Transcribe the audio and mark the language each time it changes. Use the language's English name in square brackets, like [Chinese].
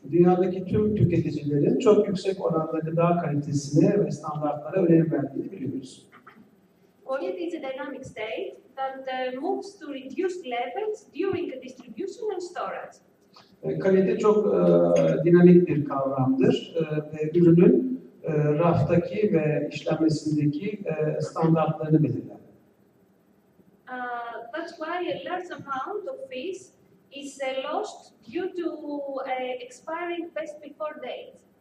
[Turkish] Dünyadaki tüm tüketicilerin çok yüksek oranda gıda kalitesine ve standartlara önem verdiğini biliyoruz. [English] Quality is a dynamic state that moves to reduced levels during the distribution and storage. [Turkish] Kalite çok dinamik bir kavramdır ve ürünün raftaki ve işlenmesindeki standartlarını belirler. [English] That's why a large amount of fish is lost due to expiring best before date.